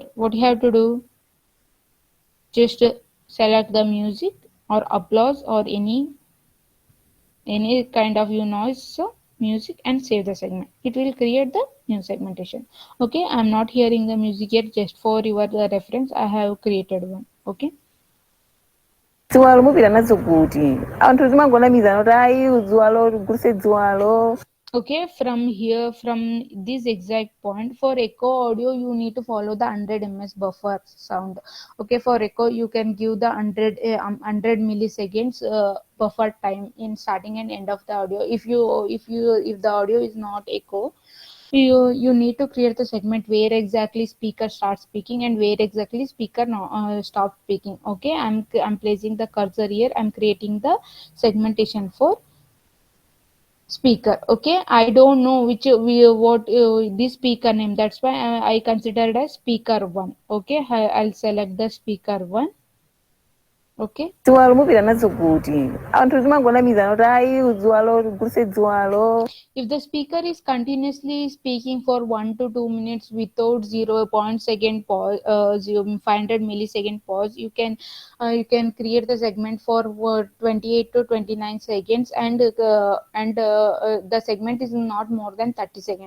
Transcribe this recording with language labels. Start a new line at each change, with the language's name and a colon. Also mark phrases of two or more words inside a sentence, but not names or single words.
English: What you have to do, just select the music or applause or any kind of noise, so music, and save the segment. It will create the new segmentation. Okay, I'm not hearing the music yet. Just for your reference, I have created one. Okay,
Nyanja: Dziwalo mupira nadzo kuti anthu timangonamiza kuti ayi dziwalo ligulitse dziwalo.
English: okay, from here, from this exact point, for echo audio you need to follow the 100 ms buffer sound. Okay, for echo you can give the 100 milliseconds buffer time in starting and end of the audio. If the audio is not echo, you need to create the segment where exactly speaker starts speaking and where exactly speaker stop speaking. Okay, I'm placing the cursor here. I'm creating the segmentation for speaker. Okay, I don't know what this speaker name. That's why I considered as speaker one. Okay, I'll select the speaker one. Okay,
Nyanja: Dziwalo mupira nadzo kuti anthu timangonamiza kuti ayi dziwalo ligulitse dziwalo.
English: if the speaker is continuously speaking for 1 to 2 minutes without 0.2 pause, 500 millisecond pause, you can create the segment for 28 to 29 seconds, and the segment is not more than 30 seconds.